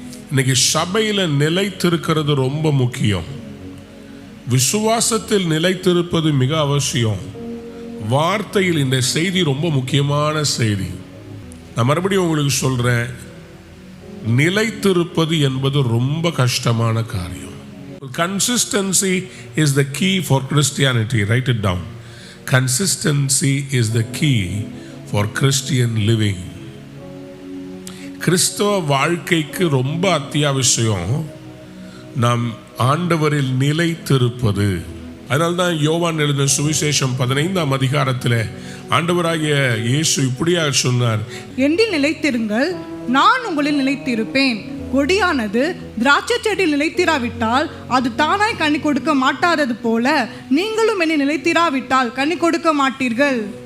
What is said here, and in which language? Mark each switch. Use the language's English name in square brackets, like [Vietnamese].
[Tamil] இன்னைக்கு சபையில் நிலைத்திருக்கிறது ரொம்ப முக்கியம். விசுவாசத்தில் நிலைத்திருப்பது மிக அவசியம். வார்த்தையில் இந்த செய்தி ரொம்ப முக்கியமான செய்தி. நான் மறுபடியும் உங்களுக்கு சொல்றேன், நிலைத்திருப்பது என்பது ரொம்ப கஷ்டமான காரியம். [English] Consistency is the key for Christianity. Write it down. Consistency is the key for Christian living. [Tamil] கிறிஸ்தவ வாழ்க்கைக்கு ரொம்ப அத்தியாவசியம் நாம் ஆண்டவரில் நிலைத்திருப்பது. அதனால்தான் யோவான் எழுதின சுவிசேஷம் 15ஆம் அதிகாரத்தில் ஆண்டவராகிய இயேசு இப்படியாக சொன்னார், என்னில் நிலைத்திருங்கள், நான் உங்களில் நிலைத்திருப்பேன். கொடியானது திராட்சை செடியில் நிலைத்திராவிட்டால் அது தானாய் கனி கொடுக்க மாட்டாதது போல, நீங்களும் என்னை நிலைத்திராவிட்டால் கனி கொடுக்க மாட்டீர்கள்.